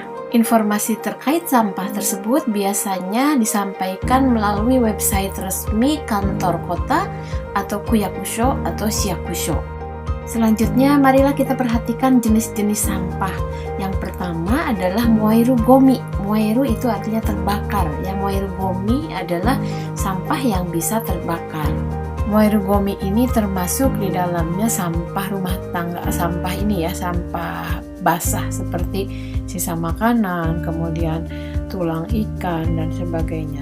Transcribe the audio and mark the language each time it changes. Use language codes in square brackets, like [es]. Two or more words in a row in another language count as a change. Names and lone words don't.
[id] Informasi terkait sampah tersebut biasanya disampaikan melalui website resmi kantor kota atau kuyakusho atau shiyakusho. Selanjutnya, marilah kita perhatikan jenis-jenis sampah. Yang pertama adalah [ja] 燃えるごみ. [id] Moeru itu artinya terbakar. Ya, [ja] 燃えるごみ [id] adalah sampah yang bisa terbakar. [ja] 燃えるごみ [id] ini termasuk di dalamnya sampah rumah tangga, sampah ini ya, sampah basah seperti sisa makanan, kemudian tulang ikan dan sebagainya.